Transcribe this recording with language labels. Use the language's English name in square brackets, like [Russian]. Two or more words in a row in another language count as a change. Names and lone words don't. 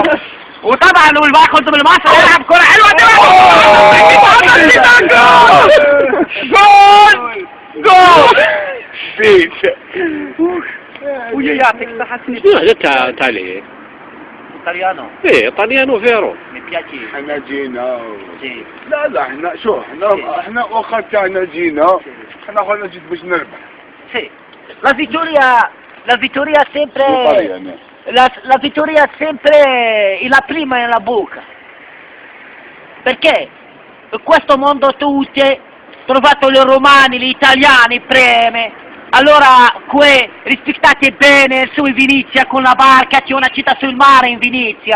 [Arabic] وطبعا والباخد بالمصر يلعب كرة حلوة جول جول ويا يعطيك صحة. هذا تالي طليانو ايه طليانو فيرو مبياتي. احنا جينا لا احنا شو احنا وقت احنا جينا احنا قلنا جيت باش نربح. [Italian] sì la vittoria sempre la vittoria sempre la prima nella bocca, perché in questo mondo tutti trovato i romani, gli italiani preme. Allora qui rispettate bene su Venezia con la barca, c'è una città sul mare in Venezia.